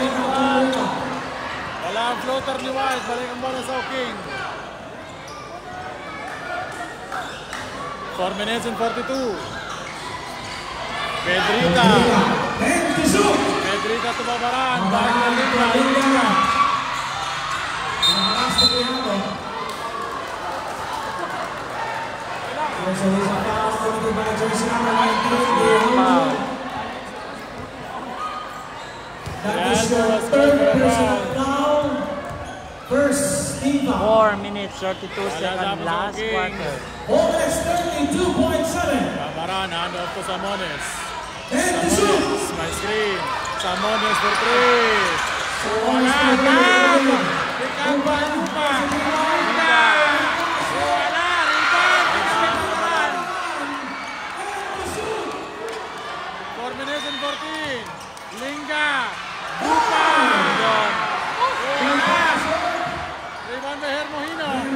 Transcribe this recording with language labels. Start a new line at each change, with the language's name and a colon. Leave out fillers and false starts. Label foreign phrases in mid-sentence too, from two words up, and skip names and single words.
Hiligaynon: Wala ang floater ni White. Balik ang bola sa King.
English: 4 minutes and 42.
Hiligaynon: Pedrita. Pedrita tumabaran. Balik na Linda.
English: There's a foul committed by jersey number 19. That is your third personal foul. First team foul. 4 minutes, 32 seconds, last quarter. 4 minutes, 32.7. Tumabaran. Hand off to Samones. And to shoot. My screen. Samones for 3.
Hiligaynon: Wala.
English: Pick up by Lupa. Linda.
Hiligaynon: Wala. Rebound.
English: 4 minutes and 14.
Hiligaynon: Linga. Lupa. Wala.
English: Rebound by Hermohino.